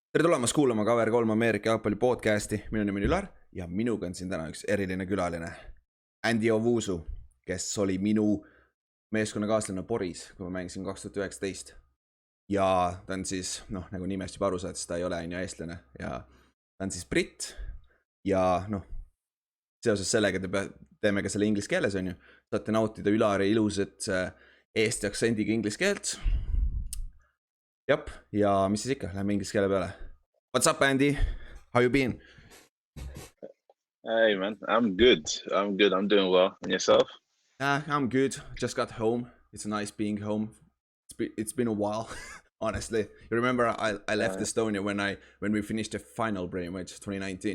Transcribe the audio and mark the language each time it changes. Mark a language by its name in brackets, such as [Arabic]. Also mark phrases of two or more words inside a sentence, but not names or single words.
[Estonian] tere tulemast kuulama Kaver-3 Ameerika Jalgpalli podcasti, minu nimi on Ülar ja minuga on siin täna üks eriline külaline Andy Owusu, kes oli minu meeskonnakaaslane Poris, kui ma mängisin 2019 ja ta on siis, nagu nimest juba aru saad, siis ta ei ole eestlane ja ta on siis britt ja seoses sellega teeme ka selle inglise keeles, on ju, saate nautida Ülari ilusat eesti aktsendiga inglise keelt. Jep, ja mis siis ikka, läheme inglise keele peale. [English] What's up, Andy? How you been? Hey, man. I'm good. I'm doing well. And yourself? I'm good. Just got home. It's nice being home. It's been a while, honestly. You remember I left Estonia when we finished the final pretty much 2019.